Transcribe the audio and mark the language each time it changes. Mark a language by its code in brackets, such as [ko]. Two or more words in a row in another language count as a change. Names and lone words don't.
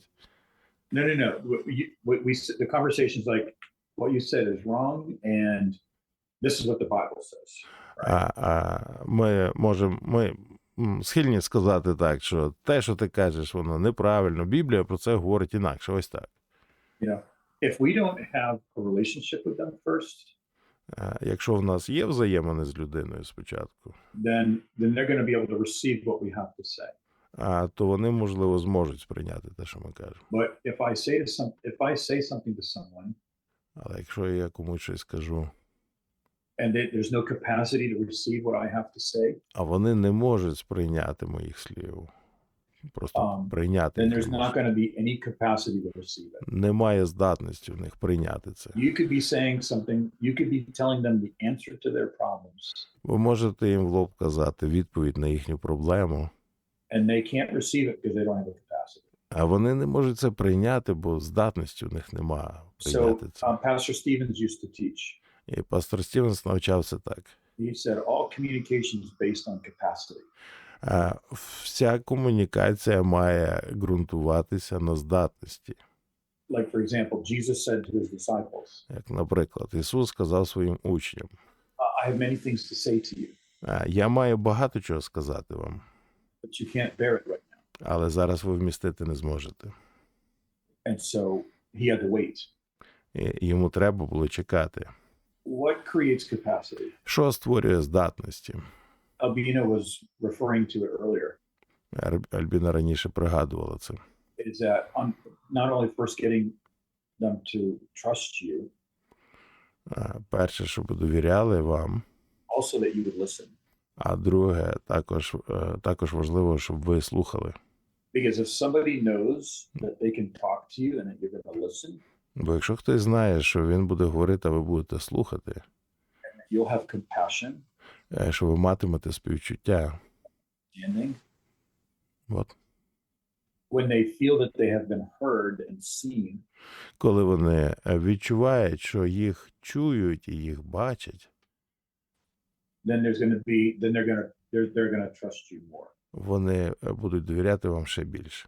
[en] No. The conversation's like, what you said is wrong, and this is what the Bible says. Right? [uk] Ми схильні сказати так, що те, що ти кажеш, воно неправильно. Біблія про це говорить інакше, ось так. [en] If we don't have a relationship with them first, [uk] якщо в нас є взаємини з людиною спочатку, [en] then they're going to be able to receive what we have to say. [uk] То вони, можливо, зможуть сприйняти те, що ми кажемо. [en] But if I say something to someone, [uk] але якщо я комусь щось скажу, [en] and there's no capacity to receive what I have to say, [uk] а вони не можуть сприйняти моїх слів, просто прийняти [en] then [uk] їх [en] there's not going to be any capacity to receive it. [uk] Немає здатності в них прийняти це. [en] You could be saying something, you could be telling them the answer to their problems. [uk] Ви можете їм в лоб казати відповідь на їхню проблему, [en] and they can't receive it because they don't have the capacity. [uk] а вони не можуть це прийняти, бо здатності в них немає прийняти це. [en] So Pastor Stevens used to teach. [uk] І пастор Стівенс навчався так. [en] He said all communication is based on capacity. [uk] Вся комунікація має ґрунтуватися на здатності. [en] Like for example, Jesus said to his disciples. [uk] Як, наприклад, Ісус сказав своїм учням. [en] I have many things to say to you. [uk] Я маю багато чого сказати вам. [en] But you can't bear it right now. [uk] Але зараз ви вмістити не зможете. [en] And so he had to wait. [uk] І йому треба було чекати. [en] What creates capacity? [uk] Що створює здатності? [en] Albina was referring to it earlier. [uk] Альбіна раніше пригадувала це. [en] Is that not only first getting them to trust you. [uk] Перше, щоб довіряли вам. [en] Also that you would listen. [uk] А друге, також важливо, щоб ви слухали. [en] Because if somebody knows that they can talk to you and that you're going to listen. [uk] Бо якщо хтось знає, що він буде говорити, а ви будете слухати, [en] you'll have compassion, [uk] що ви матимете співчуття. От. [en] When they feel that they have been heard and seen, [uk] коли вони відчувають, що їх чують і їх бачать, [en] then they're going to trust you more. [uk] Вони будуть довіряти вам ще більше.